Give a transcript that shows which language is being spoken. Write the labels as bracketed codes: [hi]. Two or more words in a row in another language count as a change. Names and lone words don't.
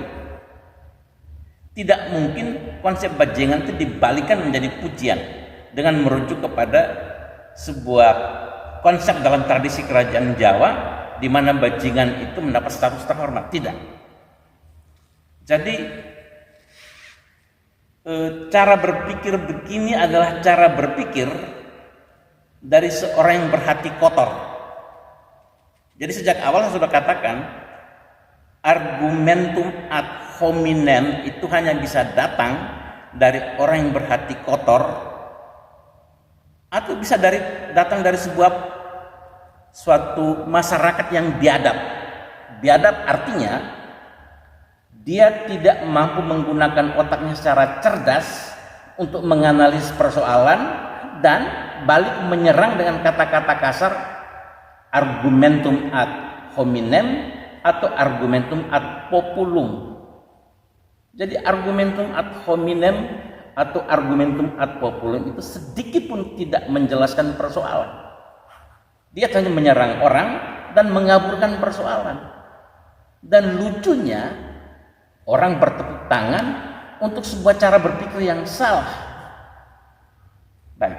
[id] Tidak mungkin konsep bajingan itu dibalikan menjadi pujian dengan merujuk kepada sebuah konsep dalam tradisi kerajaan Jawa di mana bajingan itu mendapat status terhormat. Tidak. Jadi cara berpikir begini adalah cara berpikir dari seorang yang berhati kotor. Jadi sejak awal saya sudah katakan, [la] argumentum ad hominem [id] itu hanya bisa datang dari orang yang berhati kotor, atau bisa datang dari suatu masyarakat yang biadab. Biadab artinya dia tidak mampu menggunakan otaknya secara cerdas untuk menganalisis persoalan dan balik menyerang dengan kata-kata kasar, [la] argumentum ad hominem, atau argumentum ad populum. [id] Jadi [la] argumentum ad hominem [id] atau [la] argumentum ad populum [id] itu sedikit pun tidak menjelaskan persoalan. Dia hanya menyerang orang dan mengaburkan persoalan. Dan lucunya, orang bertepuk tangan untuk sebuah cara berpikir yang salah. Baik.